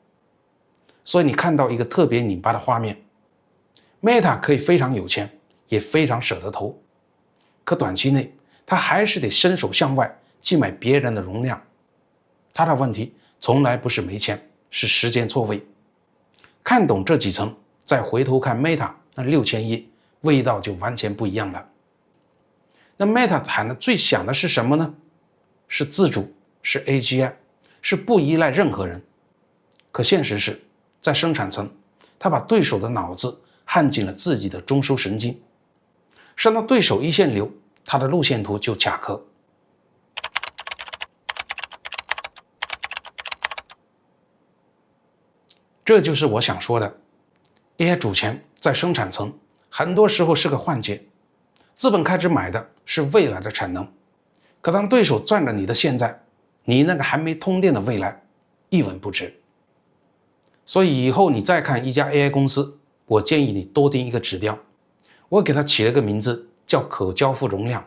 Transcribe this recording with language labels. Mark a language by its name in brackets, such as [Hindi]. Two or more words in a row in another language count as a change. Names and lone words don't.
[Chinese] 所以你看到一個特別擰巴的畫面， Meta 可以非常有錢，也非常捨得投，可短期內他還是得伸手向外去買別人的容量。他的問題從來不是沒錢，是時間錯位。看懂這幾層，再回頭看 Meta 那6000億，味道就完全不一樣了。那 Meta 喊的最響的是什麼呢？是自主，是 AGI， 是不依賴任何人。可現實是，在生產層，他把对手的腦子焊進了自己的中枢神經， 上到對手一線流，它的路線圖就卡殼。這就是我想說的 ，AI 主權在生產層，很多時候是個幻覺。資本開支買的是未來的產能，可當對手賺了你的現在，你那個還沒通電的未來一文不值。所以以後你再看一家 AI 公司，我建議你多定一個指標，我給它起了個名字叫可交付容量。